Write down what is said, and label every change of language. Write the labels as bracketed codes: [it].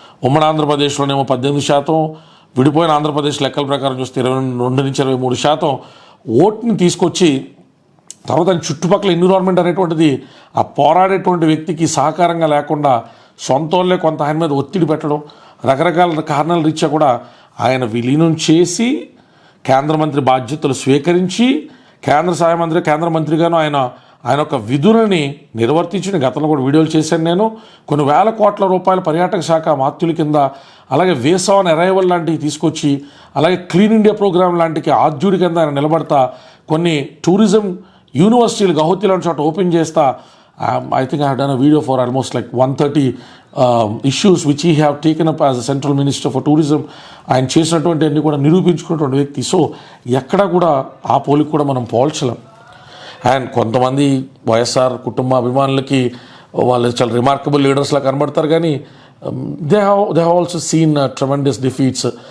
[te] ఉమ్మడి ఆంధ్రప్రదేశ్లోనేమో 18%, విడిపోయిన ఆంధ్రప్రదేశ్ లెక్కల ప్రకారం చూస్తే 22 నుంచి 23% ఓట్ని తీసుకొచ్చి తర్వాత చుట్టుపక్కల ఎన్విరాన్మెంట్ అనేటువంటిది ఆ పోరాడేటువంటి వ్యక్తికి సహకారంగా లేకుండా సొంత వాళ్ళే కొంత ఆయన మీద ఒత్తిడి పెట్టడం, రకరకాల కారణాల రీత్యా కూడా ఆయన విలీనం చేసి కేంద్ర మంత్రి బాధ్యతలు స్వీకరించి కేంద్ర సహాయ మంత్రి కేంద్ర మంత్రిగాను ఆయన ఒక విధులని నిర్వర్తించిన గతంలో కూడా వీడియోలు చేశాను నేను. కొన్ని వేల కోట్ల రూపాయల పర్యాటక శాఖ మాత్యుల కింద, అలాగే వేస్ ఆన్ అరైవల్ లాంటివి తీసుకొచ్చి, అలాగే క్లీన్ ఇండియా ప్రోగ్రామ్ లాంటికి ఆద్యుడి కింద ఆయన నిలబడతా, కొన్ని టూరిజం యూనివర్సిటీలు గౌహతి లాంటి చోట ఓపెన్ చేస్తా. [en] I think I have done a video for almost like 130 issues which he have taken up as a central minister for tourism. [te] ఆయన చేసినటువంటి అన్ని కూడా నిరూపించుకున్నటువంటి వ్యక్తి. సో ఎక్కడ కూడా ఆ పోలికి కూడా మనం పోల్చలేం. అండ్ కొంతమంది వైఎస్ఆర్ కుటుంబ అభిమానులకి వాళ్ళు చాలా రిమార్కబుల్ లీడర్స్లా కనబడతారు, కానీ [en] They have also seen tremendous defeats.